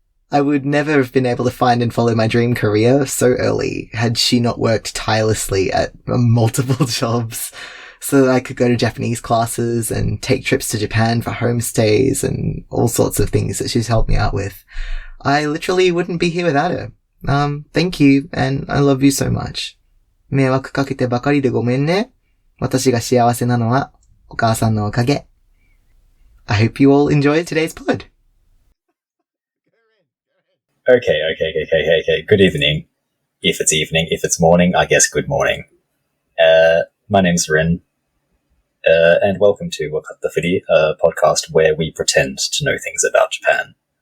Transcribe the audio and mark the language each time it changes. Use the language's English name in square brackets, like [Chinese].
[English] I would never have been able to find and follow my dream career so early had she not worked tirelessly at multiple jobs so that I could go to Japanese classes and take trips to Japan for homestays and all sorts of things that she's helped me out with. I literally wouldn't be here without her. Thank you, and I love you so much. [Japanese] 迷惑かけてばかりでごめんね。私が幸せなのはお母さんのおかげ。 [English] I hope you all enjoyed today's pod. Okay. Good evening. If it's evening, if it's morning, I guess good morning. My name's Rin, and welcome to Wakatta Furi, a podcast where we pretend to know things about Japan.